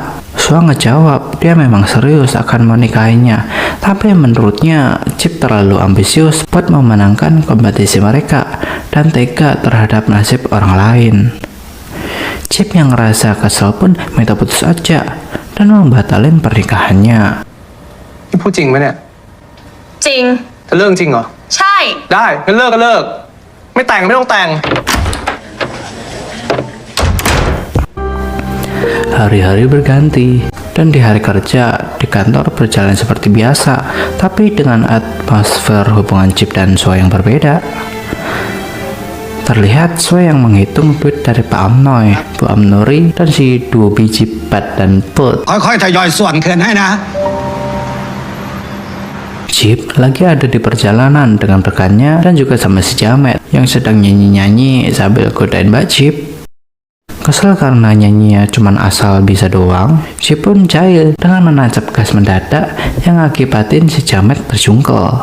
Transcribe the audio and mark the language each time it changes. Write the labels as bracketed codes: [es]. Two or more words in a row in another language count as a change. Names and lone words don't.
[id] Sua ngejawab dia memang serius akan menikahinya, tapi menurutnya Chip terlalu ambisius buat memenangkan kompetisi mereka dan tega terhadap nasib orang lain. Chip yang ngerasa kesel pun minta putus aja dan membatalin pernikahannya. [th] นี่พูดจริงไหมเนี่ย จริง จะเลิกจริงเหรอ ใช่ ได้งั้นเลิกก็เลิก ไม่แต่งไม่ต้องแต่ง [id] Hari-hari berganti dan di hari kerja di kantor berjalan seperti biasa, tapi dengan atmosfer hubungan Chip dan Sua yang berbeda. Terlihat Sua yang menghitung duit dari Pak Amnoy, Bu Amnuri, dan si dua biji Pat dan Put. [th] ค่อยๆทยอยส่วนคืนให้นะ [id] Chip lagi ada di perjalanan dengan rekannya dan juga sama si Jamet yang sedang nyanyi-nyanyi sambil godain Mbak Chip. Kesel karena nyanyinya cuman asal bisa doang, Chip pun jahil dengan menancap gas mendadak yang akibatin si Jamet terjungkel.